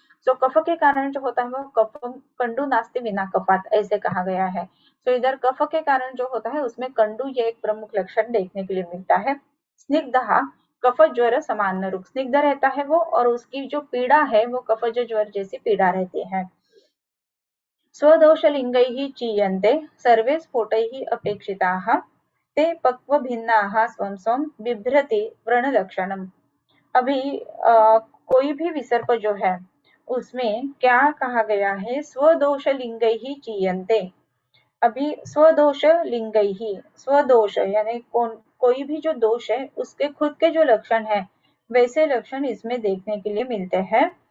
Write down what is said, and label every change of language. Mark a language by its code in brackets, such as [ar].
[hi] सो कफ के कारण जो होता है वो [sa] कफ कंडू नास्ति विना कफात [hi] ऐसे कहा गया है। सो इधर कफ के कारण जो होता है उसमें कंडू ये एक प्रमुख लक्षण देखने के लिए मिलता है। स्निग्ध कफ ज्वर समान रूप, स्निग्ध रहता है वो और उसकी जो पीड़ा है वो कफज ज्वर जैसी पीड़ा रहती है। [sa] स्वदोषलिंगैः चीयन्ते सर्वे स्फोटैः अपेक्षिताः ते पक्व भिन्नाः स्वं स्वं बिभ्रति व्रणलक्षणम्। [hi] अभी कोई भी विसर्प जो है उसमें क्या कहा गया है, [sa] स्वदोष लिंगैहि चीयन्ते। [hi] अभी [sa] स्वदोष लिंगैहि, [hi] स्वदोष यानी कोई भी जो दोष है उसके खुद के जो लक्षण है वैसे लक्षण इसमें देखने के लिए मिलते हैं।